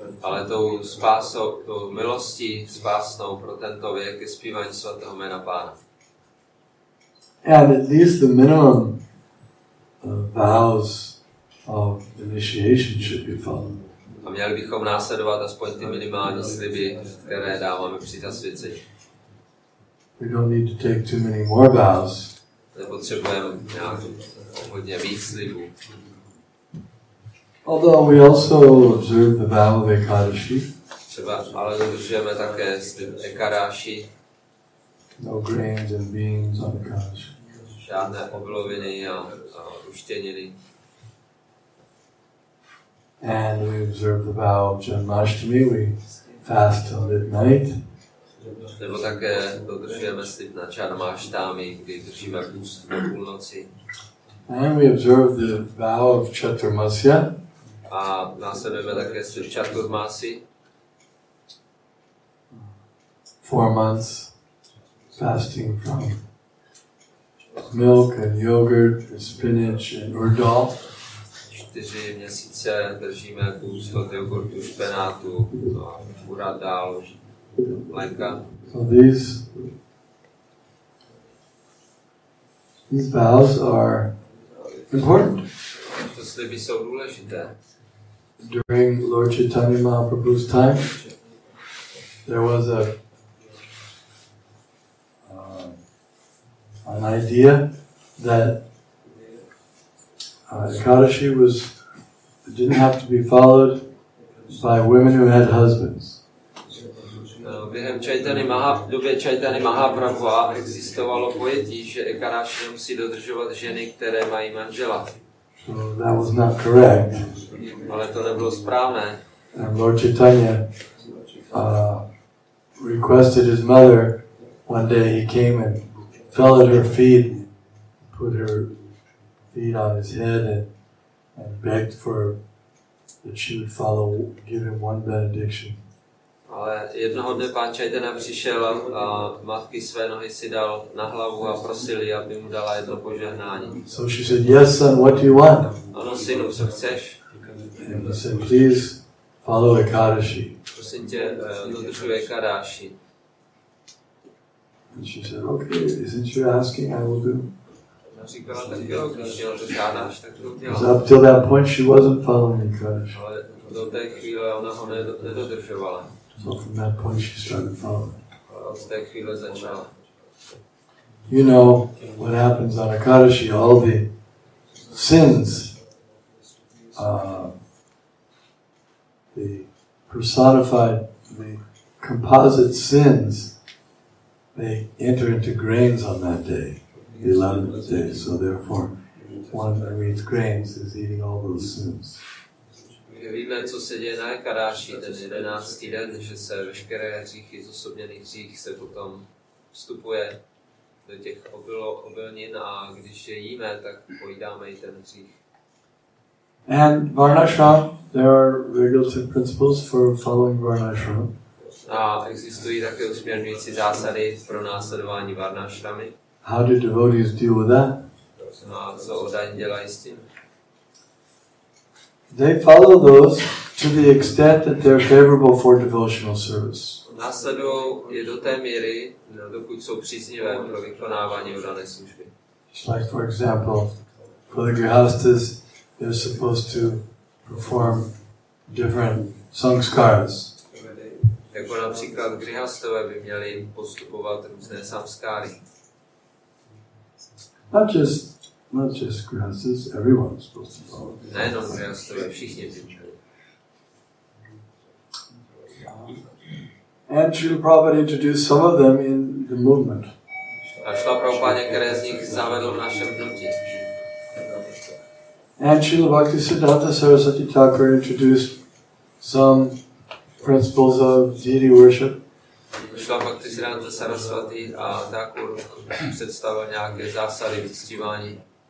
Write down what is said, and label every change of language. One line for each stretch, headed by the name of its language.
Czech: Ale tou spásou, tou milostí spásnou pro tento věk je zpívání svatého jména Pána.
English: And at least the minimum vows of initiation should be followed.
Czech: A měli bychom následovat aspoň ty minimální sliby, které dáváme při zasvěcení.
English: We don't need to take too many more vows.
Czech: Nepotřebujeme nějak hodně víc slibů.
English: Although we also observe the vow of Ekadashi.
Czech: Třeba, ale dodržujeme také slib Ekadáši.
English: No grains and beans on Ekadashi.
Czech: Žádné obiloviny a uštěniny.
English: And we observe the vow of Janmashtami. We fast till midnight.
Czech: Nebo také dodržujeme slib na Janmashtami, kdy držíme půst do půlnoci.
English: And we observe the vow of Chaturmasya.
Czech: A následujeme také slib Chaturmasi.
English: 4 months fasting from milk and yogurt and spinach and urdal.
Czech: 4 měsíce držíme půst od jogurtu, špenátu, uradal, mléka.
English: So these vows are important.
Czech: To sliby jsou důležité.
English: During Lord Chaitanya Mahaprabhu's time, there was an idea that Ekadashi didn't have to be followed by women who had husbands.
Czech: Během době Chaitanya Mahaprabhu existovalo pojetí, že Ekadashi nemusí dodržovat ženy, které mají manžela.
English: So that was not correct.
Czech: Ale to nebylo správné.
English: And Lord Chaitanya requested his mother, one day he came and fell at her feet, put her feet on his head and begged for that she would follow, give him one benediction.
Czech: Ale jednoho dne pán Chaitanya přišel a matky své nohy si dal na hlavu a prosili, aby mu dala jedno požehnání.
English: So she said, "Yes, son, what do you want?"
Czech: Ano, synu, co chceš?
English: And he said, "Please follow Ekadashi."
Czech: Prosím tě, dodržuj Ekadáši.
English: And she said, "Okay, isn't you asking, I will do."
Czech: Říkala, tak jo, když mě o to žádáš, tak to udělám.
English: So up till that point, she wasn't following Ekadashi.
Czech: Ale do té chvíle ona ho nedodržovala.
English: So from that point, she started following.
Czech: Ale od té chvíle začala.
English: You know what happens on Ekadashi, all the sins, the personified, the composite sins, they enter into grains on that day, the 11th day. So therefore, one who eats grains is eating all those sins.
Czech: Víme, co se děje na Ekadáši, ten 11. den, že se veškeré hříchy, zosobněný hřích se potom vstupuje do těch obilnin a když je jíme, tak pojídáme i ten hřích.
English: And Varnashram, there are regulative principles for following Varnashram.
Czech: A existují také usměrňující zásady pro následování Varnashramy.
English: How do devotees deal with that?
Czech: A co oddaní dělají s tím?
English: They follow those to the extent that they're favorable for devotional service.
Czech: Následují je do té míry, dokud jsou příznivé pro vykonávání oddané služby.
English: Like for example, for the grihastas, they're supposed to perform different samskaras.
Czech: Jako například grihastové by měli postupovat různé samskáry.
English: Not just grihastas, everyone's supposed to follow.
Czech: Nejenom grihastové, všichni by měli.
English: And Srila Prabhupada introduced some of them in the movement.
Czech: A Srila Prabhupada některé z nich zavedl v našem hnutí.
English: And Srila Bhaktisiddhanta Saraswati Thakur introduced some principles of deity worship.
Czech: Srila Bhaktisiddhanta Saraswati a Thakur představil nějaké zásady vyctívání.